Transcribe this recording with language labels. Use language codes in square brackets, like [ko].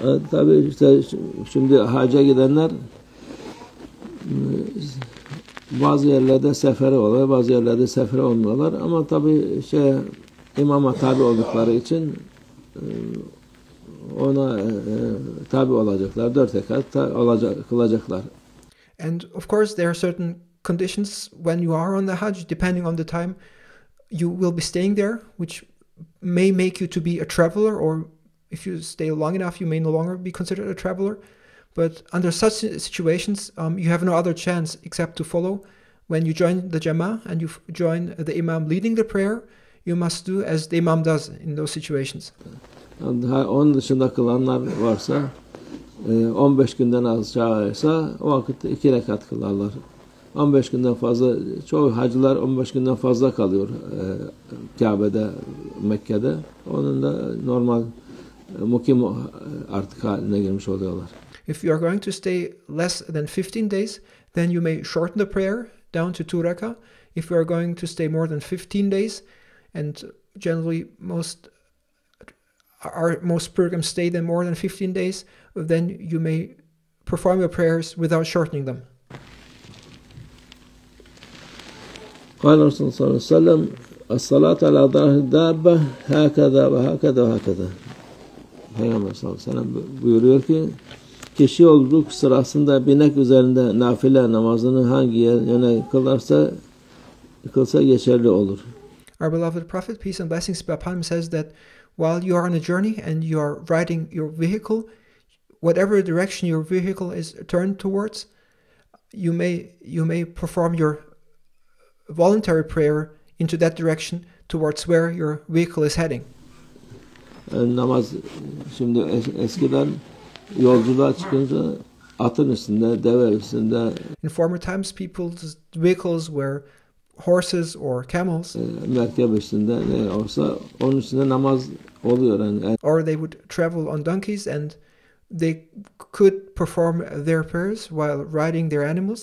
[tr] Tabii işte şimdi hacca gidenler bazı yerlerde sefere oluyor, bazı yerlerde sefere olmuyorlar ama tabii imama tabi oldukları için ona tabi olacaklar, 4 rekat kılacaklar. [en] And of course there are certain conditions when you are on the Hajj, depending on the time you will be staying there, which may make you to be a traveler, or if you stay long enough, you may no longer be considered a traveler. But under such situations, you have no other chance except to follow. When you join the Jama'ah and you join the Imam leading the prayer, you must do as the Imam does in those situations. [tr] Onun dışında kılanlar varsa 15 günden aşağıysa o vakit 2 rekat kılarlar. 15 günden fazla, çoğu hacılar 15 günden fazla kalıyor Kabe'de, Mekke'de. Onun da normal mukim artık haline girmiş oluyorlar. [en] If you are going to stay less than 15 days, then you may shorten the prayer down to 2 rakah. If you are going to stay more than 15 days, and generally most pilgrims stay then more than 15 days, then you may perform your prayers without shortening them. [ar] قال الرسول صلى الله عليه وسلم الصلاة على ظهر الدابة هكذا وهكذا وهكذا. [tr] Peygamber sallallahu aleyhi ve sellem buyuruyor ki kişi yolculuk sırasında binek üzerinde nafile namazını hangi yöne kılsa geçerli olur. [en] Our beloved Prophet, peace and blessings be upon him, says that while you are on a journey and you are riding your vehicle, whatever direction your vehicle is turned towards, you may perform your voluntary prayer into that direction towards where your vehicle is heading. [tr] Namaz şimdi eskiden yolculuğa çıkınca atın üstünde, deve üstünde. [en] In former times, people's vehicles were horses or camels. [tr] Merkep üstünde ne olsa onun üstünde namaz oluyor yani. [en] Or they would travel on donkeys and they could perform their prayers while riding their animals.